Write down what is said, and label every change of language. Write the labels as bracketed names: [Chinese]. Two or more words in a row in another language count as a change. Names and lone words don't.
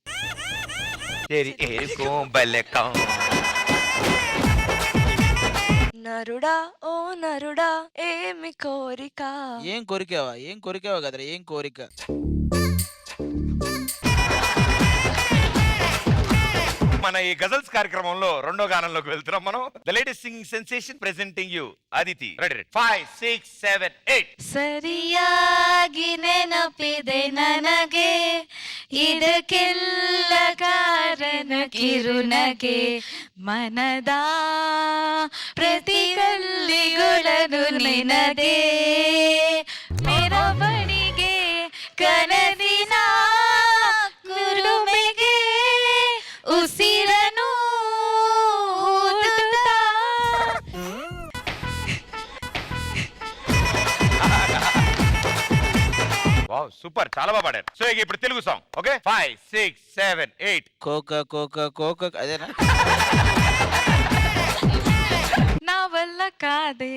[Telugu] నరుడా ఓ నరుడా ఏమి కోరిక. ఏం కోరికావా కదరా? ఏం కోరిక? మన ఈ గజల్స్ కార్యక్రమంలో రెండో గానంలోకి వెళ్తున్నాం మనం. [English] The latest singing sensation presenting you అదితి. [Telugu] రెడీ? 5 6 7 8. [Kannada] ಸರಿಯಾಗಿ ನೆನಪಿದೆ ನನಗೆ ಇದಕ್ಕೆಲ್ಲ ಕಾರಣ ಕಿರುನಗೆ ಮನದ ಪ್ರತಿ ಕಲ್ಲಿಗಳನ್ನು ನಿನದೇ ಮೆರವಣಿಗೆ ಕನಸಿನ ಕುರುಮೆಗೆ ಉಸಿರನು ಊದುತ್ತಾ. [Telugu] వావ్, సూపర్, చాలా బాగా పాడారు. సో ఇక ఇప్పుడు తెలుగు సాంగ్. ఓకే, 5 6 7 8. కోక అదేనా? నా వల్ల కాదే.